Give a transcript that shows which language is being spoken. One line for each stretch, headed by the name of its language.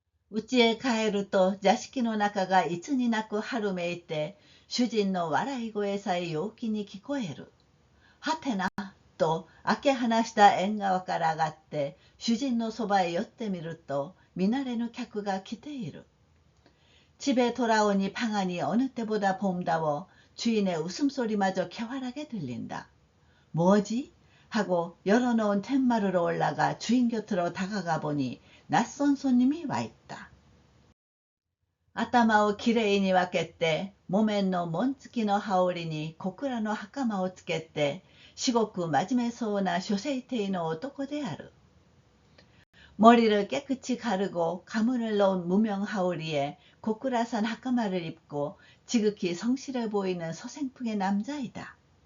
Japanese: 家へ帰ると座敷の中がいつになく春めいて、主人の笑い声さえ陽気に聞こえる。はてな、と開け放した縁側から上がって主人のそばへ寄ってみると、見慣れぬ客が来ている。
Korean: 집에 돌아오니 방 안이 어느 때보다 봄다워 주인의 웃음소리마저 쾌활하게 들린다. 뭐지? 하고 열어놓은 텐마루로 올라가 주인 곁으로 다가가 보니 낯선 손님이 와 있다.
Japanese: 頭をきれいに分けて、木綿の紋付きの羽織に小倉の袴をつけて、至極真面目そうな書生体の男である。
Korean: 머리를 깨끗이 가르고 가문을 넣은 무명 하오리에 고꾸라산袴를 입고 지극히 성실해 보이는 서생풍의 남자이다.